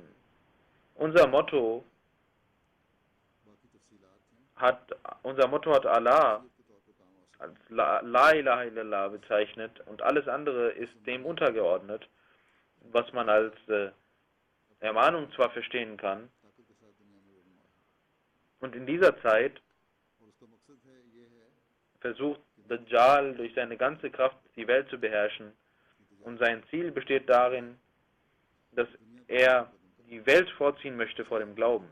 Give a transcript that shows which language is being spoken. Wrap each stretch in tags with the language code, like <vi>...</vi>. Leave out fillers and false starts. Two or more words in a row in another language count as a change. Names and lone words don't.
<de>Unser Motto hat Allah als</de> <ar>لا إله إلا الله</ar> <de>bezeichnet und alles andere ist dem untergeordnet, was man als Ermahnung zwar verstehen kann. Und in dieser Zeit versucht Dajjal durch seine ganze Kraft die Welt zu beherrschen und sein Ziel besteht darin, dass er die Welt vorziehen möchte vor dem Glauben.</de>